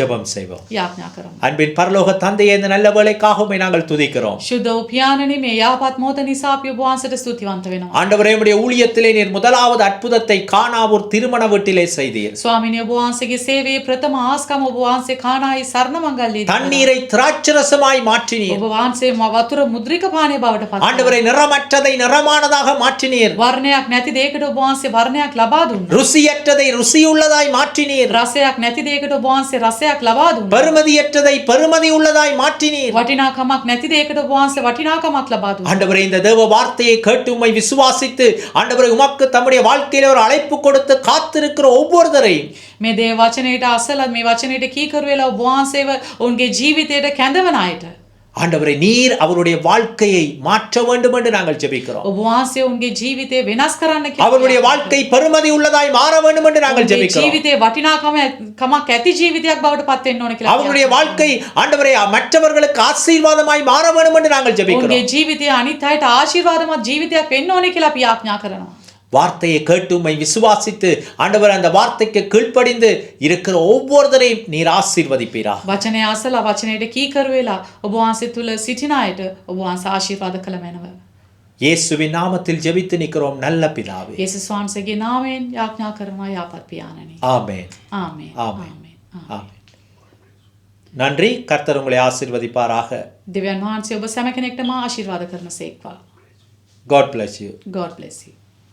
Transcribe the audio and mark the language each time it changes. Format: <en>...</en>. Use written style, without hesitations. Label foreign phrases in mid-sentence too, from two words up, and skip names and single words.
<ta>ஜெபம் செய்வோம்.</ta> <si>යාඥා කරමු.</si> <ta>அன்பின் பரலோக தந்தையே, இந்த நல்ல வேளைக்காக உம்மை நாங்கள் துதிக்கிறோம்.</ta> <si>ශුද්ධ වූ පියාණනි, මේ යහපත් මොහොත නිසා අපි ඔබ වහන්සේට ස්තුතිවන්ත වෙනවා.</si> <ta>ஆண்டவரே, உம்முடைய ஊழியத்திலே நீர் முதலாவது அற்புதத்தை கானாவூர் திருமண வீட்டிலே செய்தீர்.</ta> <si>ස්වාමිනේ, ඔබ වහන්සේගේ සේවයේ ප්‍රථම ආස්කම ඔබ වහන්සේ කානායි සරණ මංගල්‍යයේදී</si> <ta>தண்ணீரை திராட்சரசமாய் மாற்றினீர்.</ta> <si>ඔබ වහන්සේ වතුර මුද්‍රික පානය බවට පත් කළා.</si> <ta>ஆண்டவரே, நிறமற்றதை நிறமானதாக மாற்றினீர்.</ta> <si>වර්ණයක් නැති දෙයකට ඔබ වහන්සේ වර්ණයක් ලබා දුන්නා.</si> <ta>ருசியற்றதை ருசியுள்ளதாய் மாற்றினீர்.</ta> <si>රසයක් නැති දෙයකට ඔබ වහන්සේ රසයක් ලබා දුන්නා.</si> <ta>பெருமதியற்றதை பெருமதி உள்ளதாய் மாற்றினீர்.</ta> <si>වටිනාකමක් නැති දෙයකට ඔබ වහන්සේ වටිනාකමක් ලබා දුන්නා.</si> <ta>ஆண்டவரே, இந்த தேவ வார்த்தையை கேட்டு உம்மை விசுவாசித்து ஆண்டவரே உமக்கு தம்முடைய வாழ்க்கையில ஒரு அழைப்பு கொடுத்து காத்திருக்கிற ஒவ்வொருவரையும்</ta> <si>මේ දේ වචනයට අසල මේ වචනයට කීකරු වෙලා ඔබ වහන්සේව ඔවුන්ගේ ජීවිතයට කැඳවන අයට</si> <ta>ஆண்டவரே, நீர் அவருடைய வாழ்க்கையை மாற்ற வேண்டும் என்று நாங்கள் ஜெபிக்கிறோம்.</ta> <si>ඔබ වහන්සේ ඔවුන්ගේ ජීවිතය වෙනස් කරන්න</si> <ta>அவருடைய வாழ்க்கை பெருமதி உள்ளதாய் மாற வேண்டும் என்று நாங்கள் ஜெபிக்கிறோம்.</ta> <si>ජීවිතේ වටිනාකමක් ඇති ජීවිතයක් බවට පත් වෙන්න ඕන කියලා.</si> <ta>அவருடைய வாழ்க்கை ஆண்டவரே மற்றவர்களுக்கு ஆசீர்வாதமாய் மாற வேண்டும் என்று நாங்கள் ஜெபிக்கிறோம்.</ta> <si>ඔවුන්ගේ ජීවිතය අනිත් අයට ආශිර්වාදමත් ජීවිතයක් වෙන්න ඕනේ කියලා අපි ආඥා කරනවා.</si> <ta>வார்த்தையை கேட்டு உம்மை விசுவாசித்து ஆண்டவர் அந்த வார்த்தைக்கு கீழ்ப்படிந்து இருக்கிற ஒவ்வொருவரையும் நீர் ஆசீர்வதிப்பீராக.</ta> <si>වචනය අසලා වචනයට කීකරු වෙලා ඔබ වහන්සේ තුල සිටින අයට ඔබ වහන්සේ ආශිර්වාද කළ මැනව.</si> <ta>இயேசுவின் நாமத்தில் ஜெபித்து நிற்கிறோம் நல்ல பிதாவே.</ta> <si>යේසුස් වහන්සේගේ නාමයෙන් යාඥා කරනවා යාපත් පියාණනි.</si> <ta>ஆமென்.</ta> <si>ආමේන්.</si> <ta>ஆமென். ஆமென். நன்றி. கர்த்தர் உங்களை ஆசீர்வதிப்பாராக.</ta> <si>දෙවියන් වහන්සේ ඔබ සෑම කෙනෙක්ටම ආශිර්වාද කරන සේක්වා.</si> <en>God bless you. God bless you.</en>